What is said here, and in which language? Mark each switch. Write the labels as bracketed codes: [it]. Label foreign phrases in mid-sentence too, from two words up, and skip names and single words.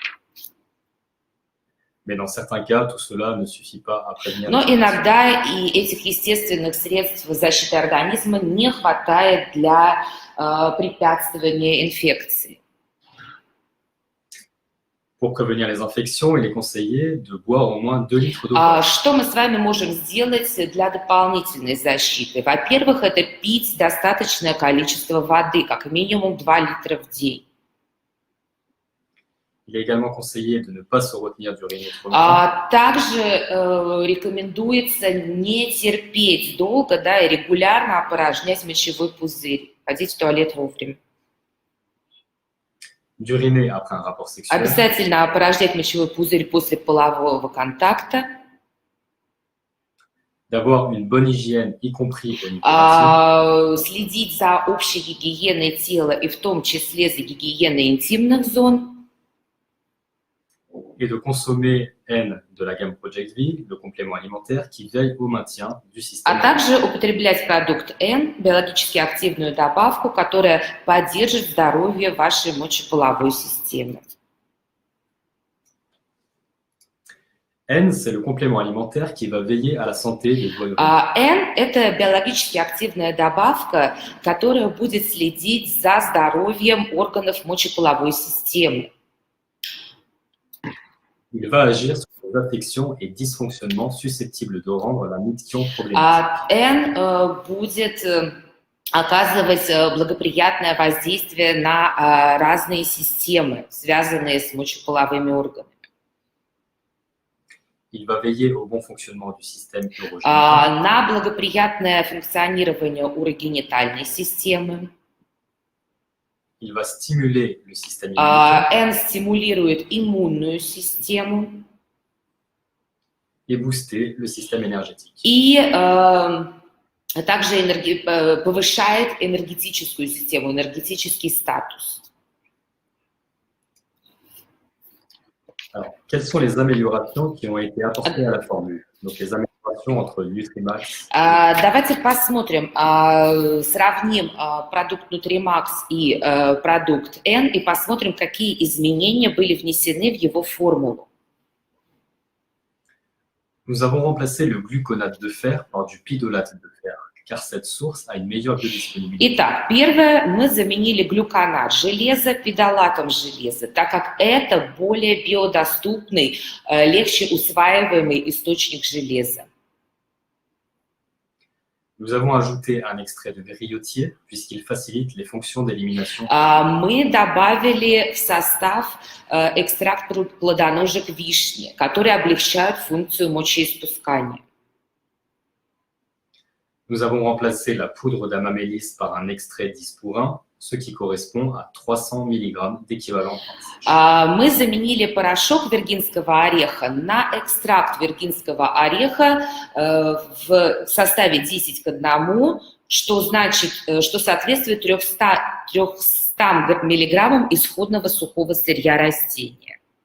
[fr] Mais dans certains cas, tout cela ne suffit pas à prévenir. [ru] Но иногда и этих естественных средств защиты организма не хватает для препятствования инфекции. [fr] Pour prévenir les infections, il est conseillé de boire au moins 2 litres d'eau. [ru] Что мы с вами можем сделать для дополнительной защиты? Во-первых, это пить достаточное количество воды, как минимум 2 литра в день. [fr] Il est également conseillé de ne pas se retenir d'uriner trop longtemps. [ru] Также рекомендуется не терпеть долго, и регулярно опорожнять мочевой пузырь, ходить в туалет вовремя. [fr] D'uriner après un rapport sexuel. [ru] Обязательно опорожнять мочевой пузырь после полового контакта. [fr] D'avoir une bonne hygiène, y compris au niveau intime. [ru] Следить за общей гигиеной тела и в том числе за гигиеной интимных зон. [fr] Et de consommer N de la gamme Project V, le complément alimentaire qui veille au maintien du système. [ru] Также употреблять продукт N, биологически активную добавку, которая поддержит здоровье вашей мочеполовой системы. [fr] N, c'est le complément alimentaire qui va veiller à la santé des voies urinaires. [ru] N – это биологически активная добавка, которая будет следить за здоровьем органов мочеполовой системы. [fr] Il va agir sur les affections et dysfonctionnements susceptibles de rendre la miction problématique. [ru] N будет оказывать благоприятное воздействие на разные системы, связанные с мочеполовыми органами. [fr] Il va veiller au bon fonctionnement du système urogénital. [ru] На благоприятное функционирование урогенитальной системы. [fr] Il va stimuler le système immunitaire [ru] N стимулирует иммунную систему [fr] et booster le système énergétique. [ru] и также повышает энергетическую систему, энергетический статус. [fr] Alors, quelles sont les améliorations qui ont été apportées à la formule? Donc, les améliorations entre Nutrimax. [ru] Давайте посмотрим, сравним продукт Nutrimax и продукт N и посмотрим, какие изменения были внесены в его формулу. [fr] Nous avons remplacé le gluconate de fer par du pidolate de fer, car cette source a une meilleure biodisponibilité. [ru] Итак, первое, мы заменили глюконат железа пидолатом железа, так как это более биодоступный, легче усваиваемый источник железа. [fr] Nous avons ajouté un extrait de griotier, puisqu'il facilite les fonctions d'élimination. [ru] Мы добавили в состав экстракт плодоножек вишни, которые облегчают функцию мочеиспускания. [fr] Nous avons remplacé la poudre d'amamélis par un extrait d'ispourin, ce qui correspond à 300 mg d'équivalent. [ru] Мы заменили порошок виргинского ореха на экстракт виргинского ореха в составе 10 к 1, что соответствует 300 мг исходного сухого сырья растения.